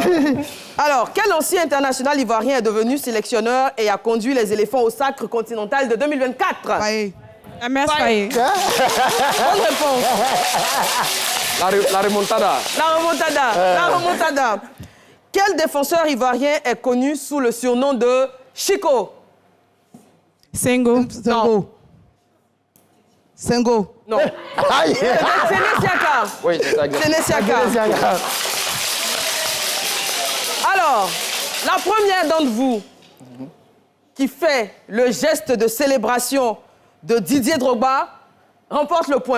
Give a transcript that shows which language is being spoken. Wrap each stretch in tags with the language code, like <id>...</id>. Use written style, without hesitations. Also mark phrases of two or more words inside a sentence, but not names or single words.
<fr>Alors, quel ancien international ivoirien est devenu sélectionneur et a conduit les éléphants au Sacre continental de 2024? Faye. Amers Faye. Bonne réponse. La remontada. La remontada. Quel défenseur ivoirien est connu sous le surnom de Chico? Sengo. Sengo. Non. C'est Siaka. Oui, c'est ça. C'est Siaka. Alors, la première d'entre vous qui fait le geste de célébration de Didier Drogba remporte le point.</fr>